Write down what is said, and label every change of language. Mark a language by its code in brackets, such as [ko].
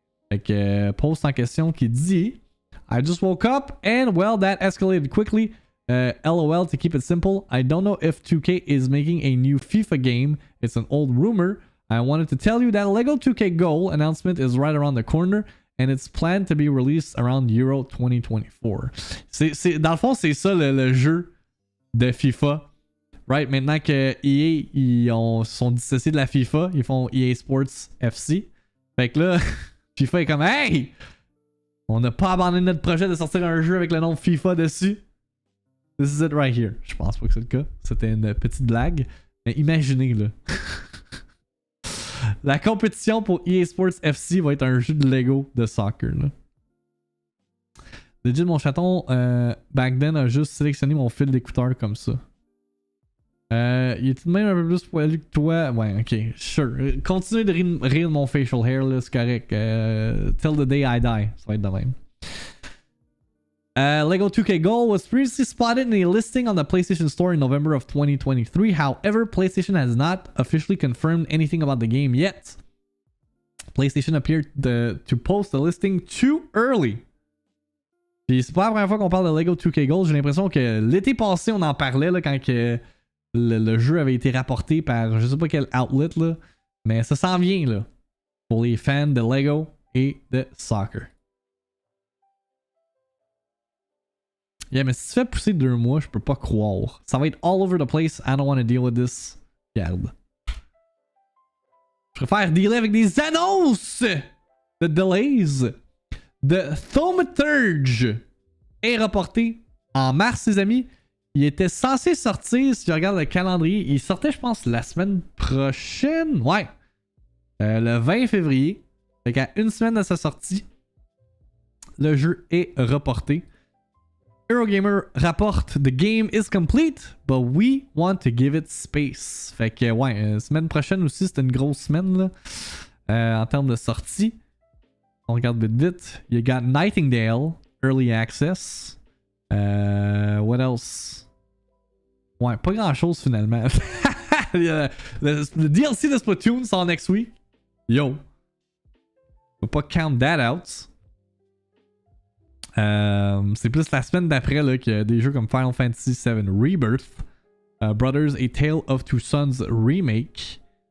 [fr] Fait que, post en question qui dit [en] I just woke up and well that escalated quickly. LOL to keep it simple. I don't know if 2K is making a new FIFA game. It's an old rumor. I wanted to tell you that Lego 2K Goal announcement is right around the corner and it's planned to be released around Euro 2024. [fr] Dans le fond, c'est ça le jeu de FIFA. Right? Maintenant que EA ils sont dissociés de la FIFA, ils font EA Sports FC. Fait que là, FIFA est comme hey! On n'a pas abandonné notre projet de sortir un jeu avec le nom FIFA dessus. [en] This is it right here. [fr] Je pense pas que c'est le cas. C'était une petite blague. Mais imaginez là. La compétition pour EA Sports FC va être un jeu de Lego de soccer. Là. Legit, mon chaton, [en] back then, [fr] a juste sélectionné mon fil d'écouteur comme ça. Il est tout de même un peu plus poilu que toi. Ouais, ok, sure. Continue de rire de mon facial hair, là, c'est correct. [en] Till the day I die, [fr] ça va être de même. [en] Lego 2K Gold was previously spotted in a listing on the PlayStation Store in November of 2023. However, PlayStation has not officially confirmed anything about the game yet. PlayStation appeared to post the listing too early. [fr] Puis c'est pas la première fois qu'on parle de Lego 2K Gold. J'ai l'impression que l'été passé, on en parlait là, quand que le jeu avait été rapporté par je sais pas quel outlet, là. Mais ça s'en vient là, pour les fans de Lego et de soccer. Yeah, mais si tu fais pousser 2 mois, je peux pas croire. Ça va être [en] all over the place. I don't want to deal with this. [fr] Regarde. Je préfère dealer avec des annonces de delays. The Thaumaturge est reporté en mars, les amis. Il était censé sortir, si tu regardes le calendrier, il sortait, je pense, la semaine prochaine. Ouais. Le 20 février. Fait qu'à une semaine de sa sortie, le jeu est reporté. [en] Eurogamer rapporte The game is complete, but we want to give it space. [fr] Fait que, ouais, semaine prochaine aussi, c'était une grosse semaine, là, en termes de sortie. On regarde vite. [en] You got Nightingale, Early Access. What else? [fr] Ouais, pas grand chose finalement. le DLC de Splatoon sort [en] next week. [fr] Yo. [en] Faut pas count that out. [fr] C'est plus la semaine d'après là qu'il y a des jeux comme Final Fantasy VII Rebirth, Brothers A Tale of Two Sons Remake.